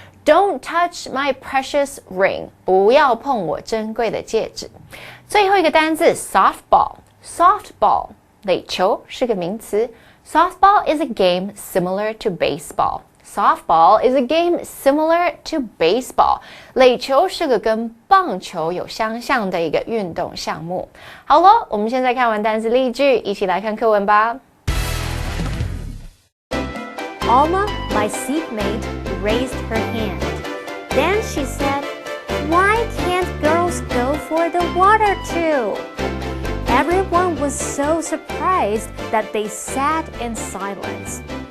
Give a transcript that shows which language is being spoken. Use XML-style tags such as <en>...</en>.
<en>Don't touch my precious ring.</en> <zh>不要碰我珍贵的戒指。最后一个单字 softball, 垒球是个名词。</zh> <en>Softball is a game similar to baseball. Softball is a game similar to baseball.</en> <zh>垒球是个跟棒球有相像的一个运动项目。好了，我们现在看完单词例句，一起来看课文吧。</zh> <en>Alma, my seatmate, raised her hand. Then she said, "Why can't girls go for the water too?"Everyone was so surprised that they sat in silence.</en>